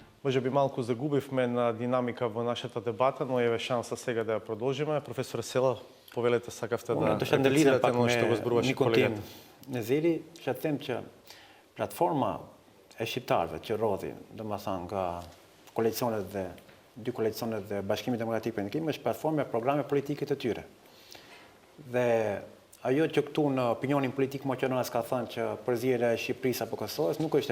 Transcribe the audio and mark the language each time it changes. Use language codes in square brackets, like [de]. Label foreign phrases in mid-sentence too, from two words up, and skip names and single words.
[mk] Може би малку загубивме на динамика во нашата дебата, но еве шанса сега да ја продолжиме. Професор Села, повелете, сакавте да реплицирате на што го зборуваше колегата. [sq] Në zili që them që platforma e shqiptarëve që rodhi, domethënë nga koalicionet dhe dy koalicionet dhe Bashkimi Demokratik për Ndërkim është platformë e programe politike të tyre. Dhe ajo që këtu në opinionin politik maqedonas ka thënë që përzierja e Shqipërisë apo Kosovës nuk është e